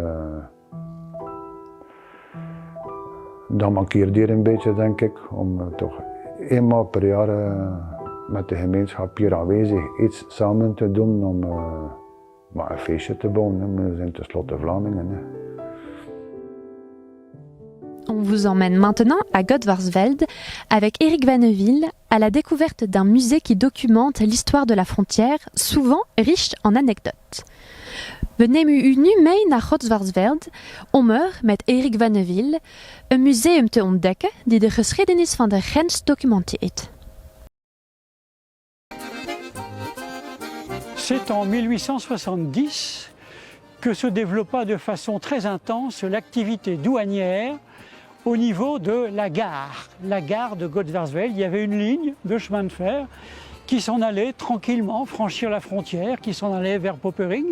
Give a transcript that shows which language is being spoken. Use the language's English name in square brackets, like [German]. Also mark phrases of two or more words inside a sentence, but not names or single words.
[Dutch] dat mankeert hier een beetje, denk ik, om toch eenmaal per jaar met de gemeenschap hier aanwezig iets samen te doen om een feestje te bouwen. We zijn tenslotte Vlamingen. [French] On vous emmène maintenant à Godvarsveld avec Eric Vanneville à la découverte d'un musée qui documente l'histoire de la frontière, souvent riche en anekdotes. [Dutch] We nemen u nu mee naar Godvarsveld om er met Eric Vanneville een museum te ontdekken die de geschiedenis van de grens documenteert. [French] C'est en 1870 que se développa de façon très intense l'activité douanière au niveau de la gare de Godversveld. Il y avait une ligne de chemin de fer qui s'en allait tranquillement franchir la frontière, qui s'en allait vers Popering.